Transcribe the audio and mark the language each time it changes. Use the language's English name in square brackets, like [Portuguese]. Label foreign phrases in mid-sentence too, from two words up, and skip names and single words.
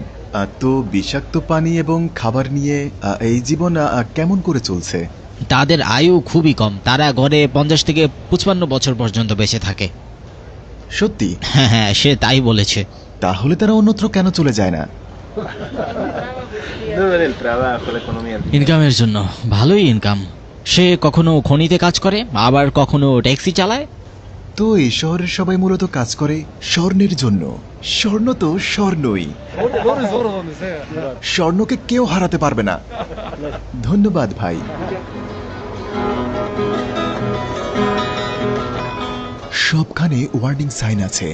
[Bangla] তো বিষাক্ত পানি এবং খাবার নিয়ে এই জীবন কেমন করে চলছে? তাদের আয়ু খুবই কম, তারা গড়ে 50 থেকে 55 বছর পর্যন্ত বেঁচে থাকে। সত্যি? হ্যাঁ হ্যাঁ, সে তাই বলেছে। তাহলে তারা অন্যত্র কেন চলে যায় না? [Spanish] Debe del trabajo, la economía. [Bangla] ইনকামের জন্য। ভালোই ইনকাম। সে কখনো খনিতে কাজ করে, আবার কখনো ট্যাক্সি চালায়। তো এই শহরের সবাই মূলত কাজ করে স্বর্ণের জন্য। স্বর্ণ তো স্বর্ণই, স্বর্ণকে কেউ হারাতে পারবে না। ধন্যবাদ ভাই। সবখানে [English] warning sign [Bangla] আছে।